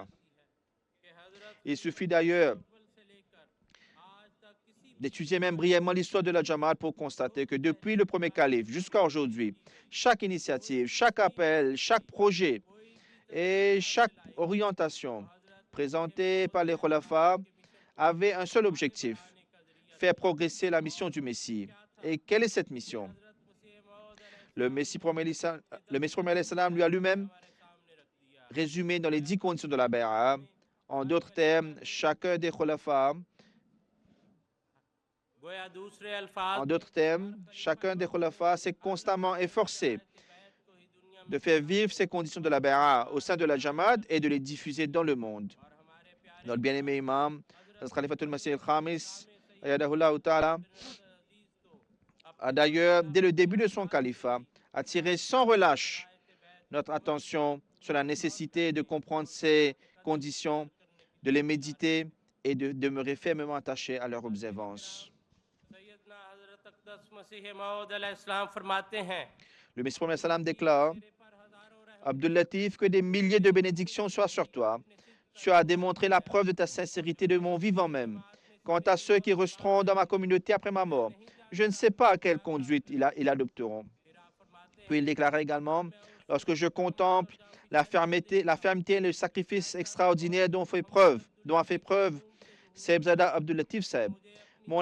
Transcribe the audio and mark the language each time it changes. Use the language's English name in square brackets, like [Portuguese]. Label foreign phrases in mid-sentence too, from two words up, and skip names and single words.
[French] Il suffit d'ailleurs d'étudier même brièvement l'histoire de la Jamaat pour constater que depuis le premier calife jusqu'à aujourd'hui, chaque initiative, chaque appel, chaque projet et chaque orientation présentée par les Khulafa avait un seul objectif, faire progresser la mission du Messie. Et quelle est cette mission? Le Messie promet salam lui a lui-même résumé dans les 10 conditions de la Bay'a. En d'autres termes, chacun des Khulafa [Urdu] گویا دوسرے الفاظ [French] En d'autres termes, chacun des khulafas s'est constamment efforcé de faire vivre ces conditions de la Bay'a au sein de la Jamaat et de les diffuser dans le monde. Notre bien-aimé imam, Hazrat Khalifatul Masih al-Khamis, [Arabic] أيده الله تعالى, [French] a d'ailleurs, dès le début de son califat, attiré sans relâche notre attention sur la nécessité de comprendre ces conditions, de les méditer et de demeurer fermement attaché à leur observance. [Urdu] سیدنا حضرت اقدس مسیح موعود علیہ السلام فرماتے ہیں [French] Le Messie prophète salam déclare: Abdul Latif, que des milliers de bénédictions soient sur toi. Tu as démontré la preuve de ta sincérité de mon vivant même. Quant à ceux qui resteront dans ma communauté après ma mort, je ne sais pas quelle conduite ils adopteront. Puis il déclara également: lorsque je contemple la fermeté et le sacrifice extraordinaire dont a fait preuve Saïb Zada Abdul Latif Saïb, mon